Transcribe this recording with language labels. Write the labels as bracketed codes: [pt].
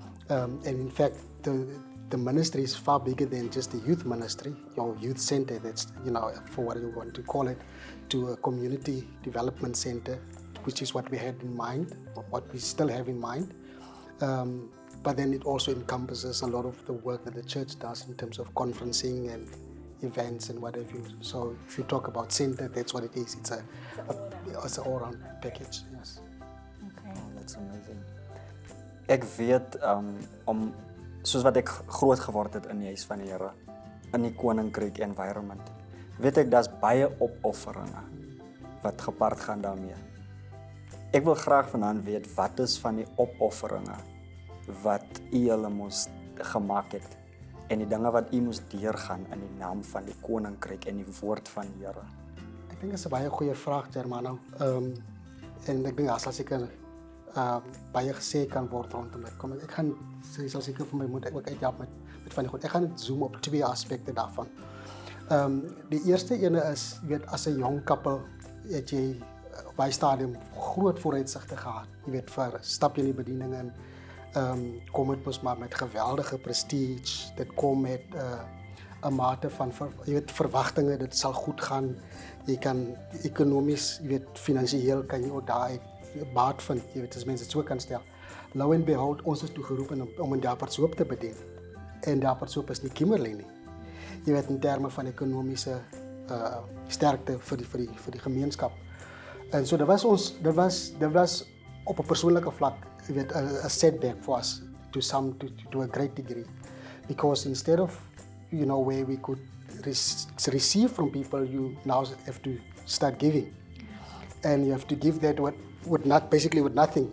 [en] And in fact, the ministry is far bigger than just the youth ministry, your youth center, that's, for what you want to call it, to a community development center, which is what we had in mind, what we still have in mind. But then it also encompasses a lot of the work that the church does in terms of conferencing and events and whatever. So if you talk about center, that's what it is. It's an all-round package, yes. Okay. Oh, that's amazing. [af] Ek weet, soos wat ek groot geword het in die huis van die Here, in die koninkryk environment, weet ek, daar's baie opofferinge wat gepaard gaan daarmee. Ek wil graag vanaand weet, wat is van die opofferinge wat u hulle moes gemaak het en die dinge wat u moes deurgaan in die naam van die koninkryk en die woord van die Here? Ek dink dit is 'n baie goeie vraag, Germano. En ek dink as seker baie gesê kan word rondom dit. Kom ek gaan sal seker vir my moet ek ook uithelp met van die goed. Ek gaan net zoom op 2 aspekte daarvan. Die eerste ene is, jy weet, as 'n jong koppel het jy by stadium groot vooruitsigte gehad. Jy weet, vir stap jy in die bediening in, kom het mos maar met geweldige prestige, dit kom met 'n mate van verwagtinge, dit sal goed gaan, jy kan ekonomies, jy weet, finansiëel kan jy ook daar baat vind, jy weet, as mense dit so kan stel. Lo and behold, ons is toegeroep om in Daparsoop te bedien. En Daparsoop is nie Kimberley nie. Jy weet, in terme van ekonomiese sterkte vir die gemeenskap. En so dit was op 'n persoonlike vlak, jy weet, [en] a setback for us to a great degree, because instead of, where we could receive from people, you now have to start giving, and you have to give that with nothing.